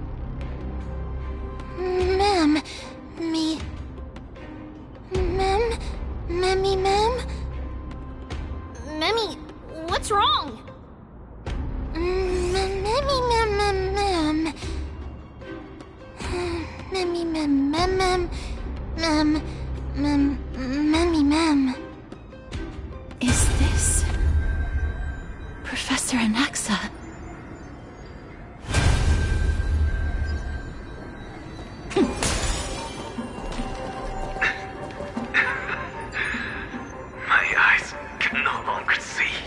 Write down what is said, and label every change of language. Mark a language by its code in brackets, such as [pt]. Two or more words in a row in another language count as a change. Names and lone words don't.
[en] Mem, me... Mem? Memmy, mem? Memmy, what's wrong? Memmy, mem, mem, mem. Memmy, mem, mem, mem. Memmy, mem. Is this... Professor Anaxa? My eyes can no longer see.